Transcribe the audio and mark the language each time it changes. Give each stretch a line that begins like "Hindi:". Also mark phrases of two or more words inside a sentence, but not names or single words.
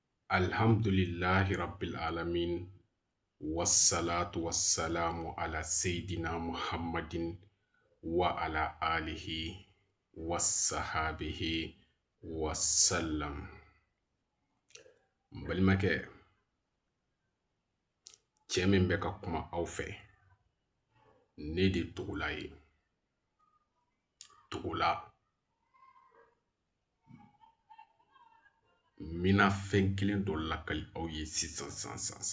Arabic: الحمد لله رب العالمين. والصلاة والسلام على سيدنا محمد وعلى آله وصحبه وسلم.
Bambara: N balimakɛ, cɛ min bɛ ka kuma aw fɛ, ne de Tugula ye. Tugula. N bɛna fɛn kelen dɔ lakali aw ye sisan.